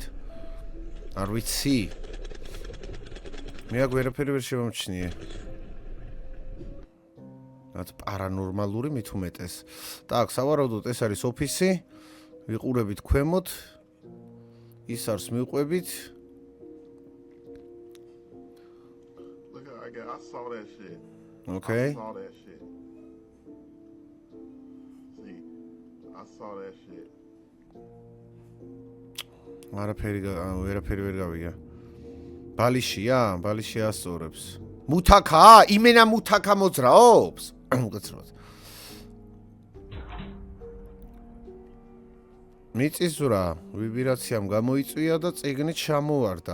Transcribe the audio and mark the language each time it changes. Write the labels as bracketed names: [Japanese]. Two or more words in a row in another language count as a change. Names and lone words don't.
[Georgian] არ ვიცი. მე აქ ვერაფერი ვერ შემომჩნიე. რაც პარანორმალური მით უმეტეს. Так, სავარაუდოდ ეს არის ოფისი. ვიყურებით ქვემოთ. ის არის მივყვებით. [English] I saw that shit. Okay. I saw that shit. See, I saw that shit. [Georgian] ვერაფერი ვერ გავიგე. ბალიშია, ბალიში ასწორებს. მუთაკა? იმენა მუთაკა მოძრაობს? უკაცრავად. მიწისძვრა ვიბრაციამ გამოიწვია და წიგნით ჩამოვარდა.